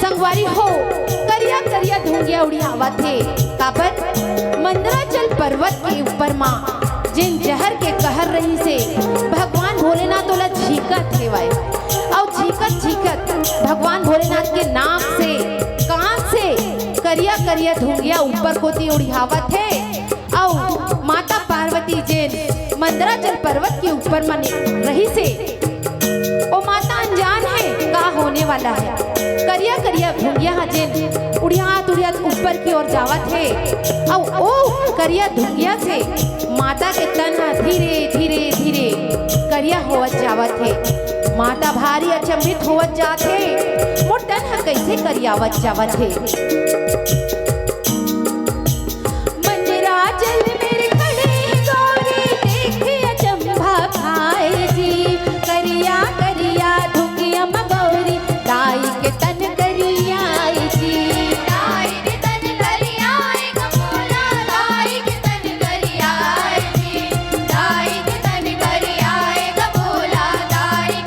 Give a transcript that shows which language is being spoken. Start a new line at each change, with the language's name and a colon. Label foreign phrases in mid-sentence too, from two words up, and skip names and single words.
Chhattisgarhi: भारी हो करिया करिया धुंगिया उड़ियावा थे। काबर मंदराचल पर्वत के ऊपर माँ जिन जहर के कहर रही से भगवान भोलेनाथ ओला झीकत हेवाय और झीकत झीकत भगवान भोलेनाथ के नाक से कान से करिया करिया धुंगिया ऊपर कोती उड़ियावत है। और माता पार्वती जिन मंदराचल पर्वत के ऊपर मन रही से ओ माता अनजान है का होने वाला है। करिया करिया धुंगिया जिन उड़ियात उड़ियात ऊपर की ओर जावत है और ओ करिया धुंगिया से माता के तन धीरे धीरे धीरे करिया होवत जावत है। माता भारी अचंभित होवत जात है मोर तन ह कैसे करियावत जावत है। मंदराचल मेरे खड़े गौरी देखे अचंभा खाए जी करिया करिया धुंगिया मगौरी दाई के तन करिया जी दाई के तन करिया कमोला दाई के तन करिया जी दाई के तन करिया कमोला दाई